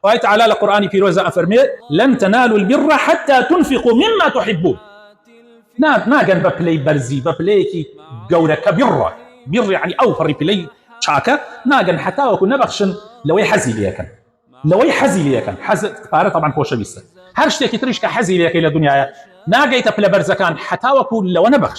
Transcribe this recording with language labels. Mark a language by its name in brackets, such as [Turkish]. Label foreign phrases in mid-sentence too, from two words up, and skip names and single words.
[Central Kurdish] خی تعالی لە قورئانی پیرۆزە ئەفەرمێ [Arabic] لن تنالوا البر حتى تنفقوا مما تحبون. [Central Kurdish] ناگەن بە پلەی بەرزی بە پلەیەکی گەورەکە بڕە یعنی ئەو پڕی پلەی چاکە ناگەن حتاوەکو نەبەخشن لەوەی حەزی لێەکەن لەوەی حەزی لێەکەن. حەز پارە طبعا خۆشەویستە، هەر شتێکی تریش کە حەزی لێەکەی لە دنیاە ناگەیتە پلە بەرزەکان حتاوەکو لەوە نەبەخش.